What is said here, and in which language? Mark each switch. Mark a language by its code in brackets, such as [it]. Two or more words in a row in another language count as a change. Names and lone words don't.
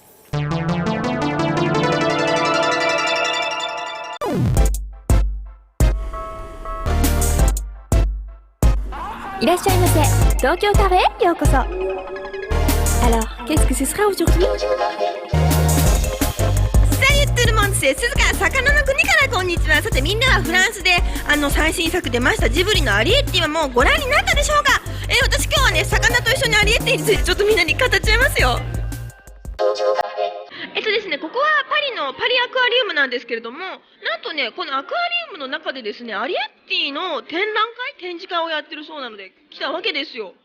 [fr] Tokyo Café, yokoso. Alors, qu'est-ce que ce sera aujourd'hui? tout le monde、 [ja] 鈴鹿魚の国からこんにちは。さてみんなはフランスで最新作出ましたジブリのアリエッティはもうご覧になったでしょうか。私今日はね魚と一緒にアリエッティについてちょっとみんなに語っちゃいますよ。ですね、ここはパリのパリアクアリウムなんですけれども、なんとねこのアクアリウムの中でですねアリエッティの展示会をやってるそうなので来たわけですよ。